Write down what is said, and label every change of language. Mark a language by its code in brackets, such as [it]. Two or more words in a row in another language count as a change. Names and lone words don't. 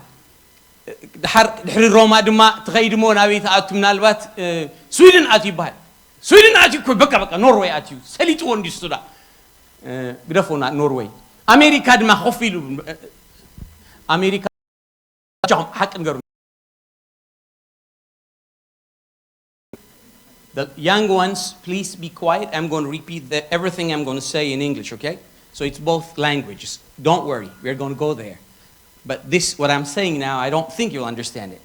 [ti] ድሕሪ ሮማ ድማ ትኸይድሞ ናበይ ተኣቱ ምናልባት ስዊድን ኣትዩ ይበሃል ስዊድን ኣትዩ እኮ በቃ ኖርዌይ ኣትዩ ሰሊጥዎ እንዲዩ ሱዳ ግደፎና ኖርዌይ ኣሜሪካ ድማ ኮፍ ኢሉ ኣሜሪካ ሓቂ ንገሩ [en] The young ones, please be quiet. I'm going to repeat everything I'm going to say in English, okay? So it's both languages. Don't worry, we're going to go there. But this, what I'm saying now, I don't think you'll understand it.